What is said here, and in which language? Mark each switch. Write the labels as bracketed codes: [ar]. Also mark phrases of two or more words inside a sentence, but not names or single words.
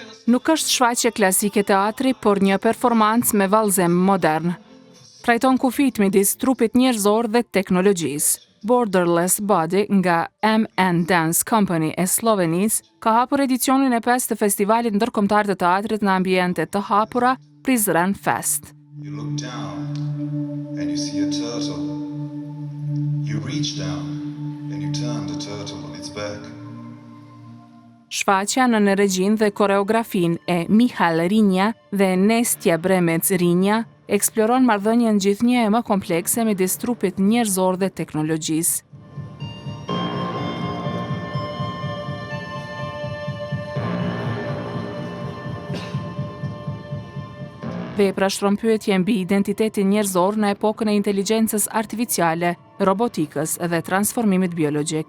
[sq] Nuk është shfaqje klasike teatri, por një performancë me vallëzim modern. Trajton kufit midis trupit njerëzor dhe teknologjisë. Borderless Body nga MN Dance Company e Slovenisë ka hapur edicionin e 5 të festivalit ndërkombëtar të teatrit në ambiente të hapura Prizren Fest. [en] You look down and you see a turtle. You reach down and you turn the turtle on its back. [sq] Shfaqja në regjin dhe koreografin e Mihal Rinja dhe Nestja Bremec Rinja eksploron marrëdhënien gjithnjë e më komplekse midis trupit njerëzor dhe teknologjisë. Vepra shtron pyetje mbi identitetin njerëzor në epokën e inteligjencës artificiale, robotikës dhe transformimit biologjik.